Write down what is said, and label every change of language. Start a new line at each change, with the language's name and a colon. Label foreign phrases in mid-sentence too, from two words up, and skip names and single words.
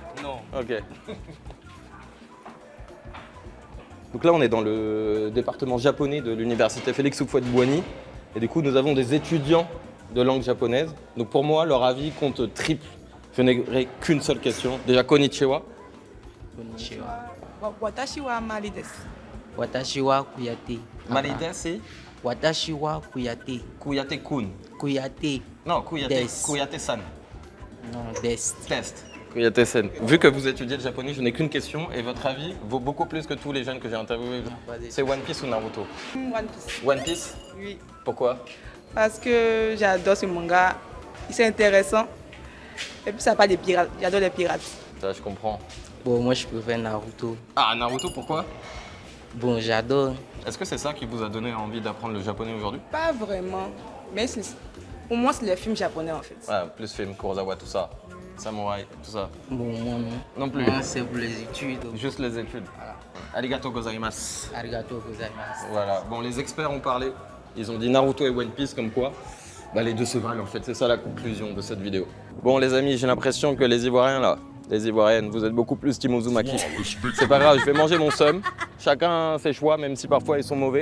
French: Non. Ok. Donc là, on est dans le département japonais de l'université Félix Houphouët-Boigny. Et du coup, nous avons des étudiants de langue japonaise. Donc pour moi, leur avis compte triple. Je n'aurai qu'une seule question. Déjà,
Japanese: konnichiwa. Konnichiwa. 私は Mali です. Watashi wa Kuyate.
French: Malide, c'est
Japanese: Watashi wa Kuyate. Kuyate-kun. Kuyate.
French: Non, Kuyate.
Japanese: Des. Kuyate-san.
French: Non, des. Test. Kuyate-san. Vu que vous étudiez le japonais, je n'ai qu'une question. Et votre avis vaut beaucoup plus que tous les jeunes que j'ai interviewés. C'est One Piece ou Naruto? One Piece. One Piece? Oui. Pourquoi? Parce que j'adore ce manga. C'est intéressant. Et puis ça parle des pirates. J'adore les pirates. Ça, je comprends. Bon, moi je préfère Naruto. Ah, Naruto, pourquoi? Bon, j'adore. Est-ce que c'est ça qui vous a donné envie d'apprendre le japonais aujourd'hui? Pas vraiment. Mais pour moi, c'est les films japonais en fait. Ouais, plus film, Kurosawa, tout ça. Samouraï, tout ça. Bon, moi non. Non plus. Moi, c'est pour les études. Juste les études. Voilà.
Japanese: ありがとうございます. ありがとうございます.
French: Voilà. Bon, les experts ont parlé. Ils ont dit Naruto et One Piece comme quoi. Bah, les deux se valent en fait. C'est ça la conclusion de cette vidéo. Bon, les amis, j'ai l'impression que les Ivoiriens là, les Ivoiriennes, vous êtes beaucoup plus Team Uzumaki. C'est pas grave, je vais manger mon seum. Chacun ses choix, même si parfois ils sont mauvais.